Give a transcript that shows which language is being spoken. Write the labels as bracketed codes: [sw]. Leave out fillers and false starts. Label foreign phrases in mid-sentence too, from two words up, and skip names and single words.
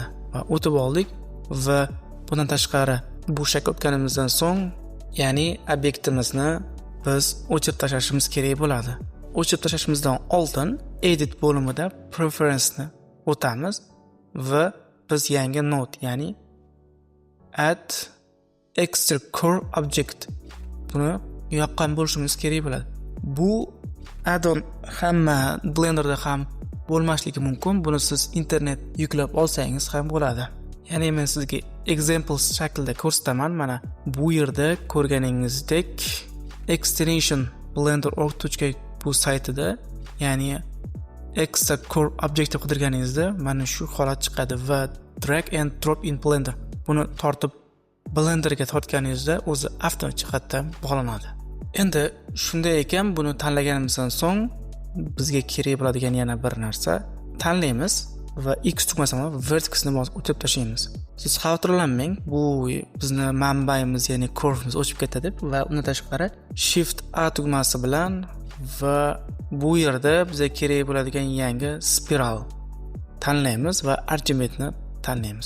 [uz] Va o'tib oldik va bundan tashqari bu shaklga o'tganimizdan so'ng, ya'ni obyektimizni biz o'chirib tashlashimiz kerak bo'ladi. O'chirib tashlashimizdan oldin edit bo'limida preference'ni o'tamiz va biz yangi node, ya'ni [en] add extra core object [uz] buni yoqqan bo'lishimiz kerak bo'ladi. Bu add-on hamma Blenderda ham bo'lmasligi mumkin. Buni siz internet yuklab olsangiz ham bo'ladi. Ya'ni men sizga examples shaklida ko'rsataman. Mana bu yerda ko'rganingizdek extension blender.org bu saytida, ya'ni [en] extra core object [uz] deb qidirganingizda mana shu holat chiqadi va [en] drag and drop in Blender. [uz] Buni tortib Blenderga tortganingizda o'zi avtomatik jihatdan bog'lanadi. Endi shunday ekan, buni tanlaganimizdan so'ng bizga kerak bo'ladigan yana bir narsa tanlaymiz va X tugmasini vertexni bosib o'tib tashlaymiz. Siz xavotirlanmang, bu bizni manbayimiz, ya'ni curve'imiz o'chib ketadi deb, va undan tashqari Shift A tugmasi bilan va bu yerda bizga kerak bo'ladigan yangi spiral tanlaymiz va Archimede'ni tanlaymiz.